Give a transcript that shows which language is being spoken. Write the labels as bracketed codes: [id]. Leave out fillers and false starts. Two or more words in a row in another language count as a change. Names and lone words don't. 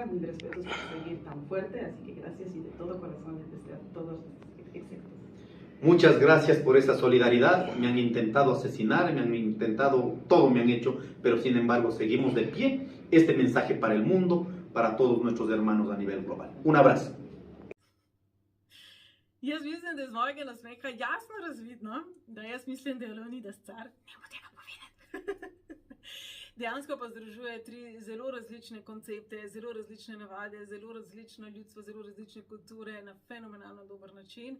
[es] 1000 respetos por seguir tan fuerte, así que gracias y de todo corazón les deseo a todos éxitos. Muchas gracias por esa solidaridad. Me han intentado asesinar, me han intentado, todo me han hecho, pero sin embargo seguimos de pie. Este mensaje para el mundo, para todos nuestros hermanos a nivel global. Un abrazo. [sl] Jaz mislim, da iz mojega nasmeha jasno razvidno, da jaz mislim, da je Leonidas car. Ne bo tega povedati. Dejansko pa združuje 3 zelo različne koncepte, zelo različne navade, zelo različno ljudstvo, zelo različne kulture na fenomenalno dober način.